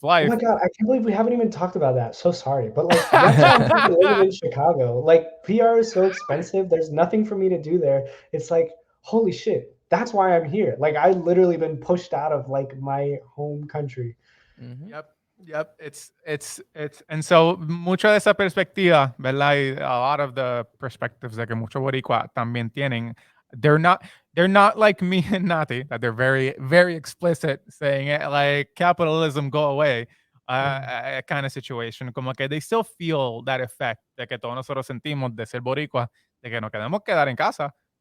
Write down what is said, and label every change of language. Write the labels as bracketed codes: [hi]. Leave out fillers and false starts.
[en] Oh my life. god, I can't believe we haven't even talked about that. So sorry, but like that's why I'm fucking living in Chicago. Like PR is so expensive. There's nothing for me to do there. It's like holy shit. That's why I'm here. Like I literally been pushed out of like my home country. Mhm. Yep. Yep. It's and so [es] mucha de esa perspectiva, ¿verdad? [en] Y a lot of the perspectives [es] de que mucho boricua también tienen, [en] they're not they're not like me and Nati, that they're very, very explicit saying it like capitalism go away, Mm. kind of situation. [es] Como que [en] they still feel that effect [es] de que todos nosotros sentimos de ser boricua, de que nos queremos quedar en casa.